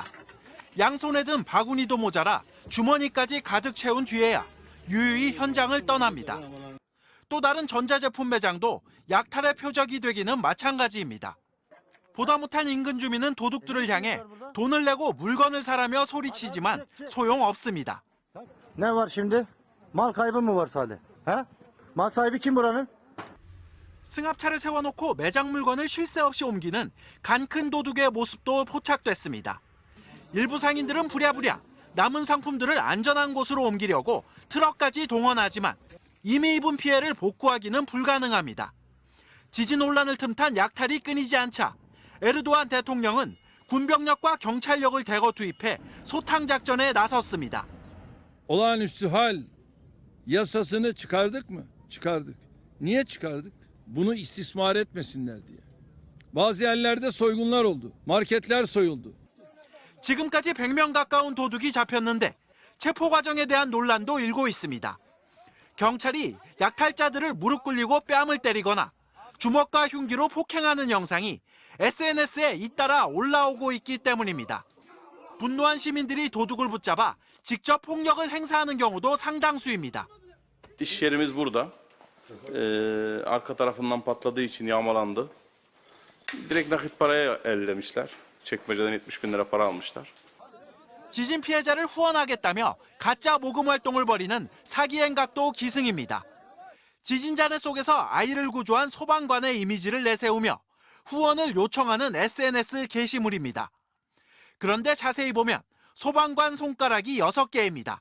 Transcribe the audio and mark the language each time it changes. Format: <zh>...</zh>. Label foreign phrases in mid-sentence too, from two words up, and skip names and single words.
<ko>양손에 든 바구니도 모자라 주머니까지 가득 채운 뒤에야 유유히 현장을 떠납니다. 또 다른 전자제품 매장도 약탈의 표적이 되기는 마찬가지입니다. 보다 못한 인근 주민은 도둑들을 향해 돈을 내고 물건을 사라며 소리치지만 소용없습니다.</ko> <tr>Ne var şimdi? Mal kaybı mı var sadece? He? Mal sahibi kim buranın?</tr> <ko>승합차를 세워놓고 매장 물건을 쉴 새 없이 옮기는 간큰 도둑의 모습도 포착됐습니다. 일부 상인들은 부랴부랴 남은 상품들을 안전한 곳으로 옮기려고 트럭까지 동원하지만 이미 입은 피해를 복구하기는 불가능합니다. 지진 혼란을 틈탄 약탈이 끊이지 않자 에르도안 대통령은 군병력과 경찰력을 대거 투입해 소탕 작전에 나섰습니다.</ko> <tr>Olağanüstü hal yasasını çıkardık mı? Çıkardık. Niye çıkardık? Bunu istismar etmesinler diye. Bazı yerlerde soygunlar oldu. Marketler soyuldu.</tr> <ko>지금까지 100명 가까운 도둑이 잡혔는데 체포 과정에 대한 논란도 일고 있습니다. 경찰이 약탈자들을 무릎 꿇리고 뺨을 때리거나 주먹과 흉기로 폭행하는 영상이 SNS에 잇따라 올라오고 있기 때문입니다. 분노한 시민들이 도둑을 붙잡아 직접 폭력을 행사하는 경우도 상당수입니다.</ko> <tr>İş yerimiz burada. Arka tarafından patladığı için yağmalandı. Direkt nakit paraya ellemişler. Çekmeceden 70 bin lira para almışlar.</tr> <ko>지진 피해자를 후원하겠다며 가짜 모금 활동을 벌이는 사기 행각도 기승입니다. 지진 잔해 속에서 아이를 구조한 소방관의 이미지를 내세우며 후원을 요청하는 SNS 게시물입니다. 그런데 자세히 보면 소방관 손가락이 6개입니다.</ko>